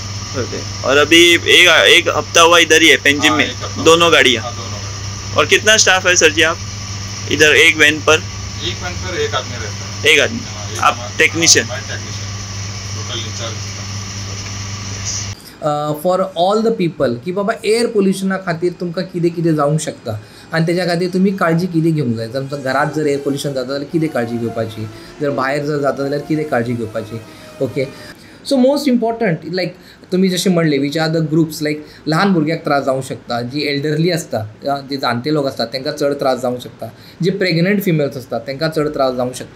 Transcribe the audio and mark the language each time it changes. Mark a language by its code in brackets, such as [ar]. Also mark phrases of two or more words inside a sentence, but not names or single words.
[hi] ओके, और अभी एक हफ्ता हुआ इधर ही है पेंजिम में, दोनों गाड़ियाँ? हाँ, दोनों गाड़ियाँ। और कितना स्टाफ है सर जी आप इधर एक वैन पर? एक वैन पर एक आदमी रहता है। एक आदमी, आप टेक्नीशियन? टोटल इंचार्ज। [en] For all the people [kok] की बाबा [en] air pollutiona [kok] खातीर तुमकां कितें कितें जावंक शकता आनी तेज्या खातीर तुमी काळजी कितें घेवंक जाय. जर तुमच्या घरात जर [en] air pollution [kok] जाता जाल्यार कितें काळजी घेवपाची, जर भायर जर जाता जाल्यार कितें काळजी घेवपाची. [en] OK, so most important like [kok] तुम्ही जशें म्हणले [en] which are the groups like [kok] ल्हान भुरग्याक त्रास जावंक शकता, जी एल्डरली आसता, जे जाणटे लोक आसतात तांकां चड त्रास जावंक शकता, जे [en] pregnant females [kok] आसतात तांकां चड त्रास जावंक शकता.